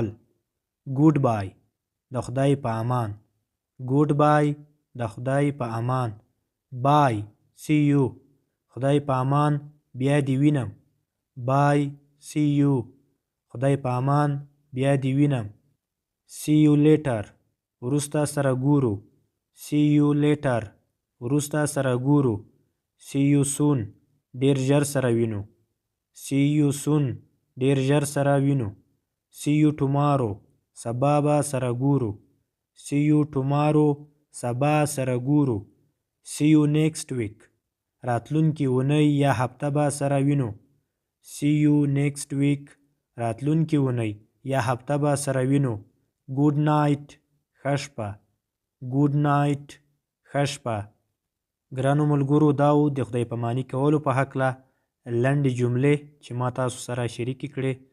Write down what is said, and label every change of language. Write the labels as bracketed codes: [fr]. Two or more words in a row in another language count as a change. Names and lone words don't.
[en] good bye, [ps] د خدای په امان. [en] good bye, [ps] د خدای په امان. [en] bye, see you, [ps] خدای په امان، بیا دې وینم. [en] bye, see you, [ps] خدای په امان، بیا دې وینم. [en] See you later، [ps] وروسته سره ګورو. [en] See you later، [ps] وروسته سره ګورو. [en] See you soon، [ps] ډیر ژر سره وینو. [en] See you soon، [ps] ډیر ژر سره وینو. [en] See you tomorrow، [ps] سبا به سره ګورو. [en] See you tomorrow، [ps] سبا سره ګورو. [en] See you next week، [ps] راتلونکې اونۍ یا هفته به سره وینو. [en] See you next week، [ps] راتلونکې اونۍ یا هفته به سره وینو. [en] good night, [ps] ښه شپه. [en] good night, [ps] ښه شپه. ګرانو ملګرو، دا و د خدای پاماني کولو په هکله لنډې جملې چې ما تاسو سره شریکې کړې.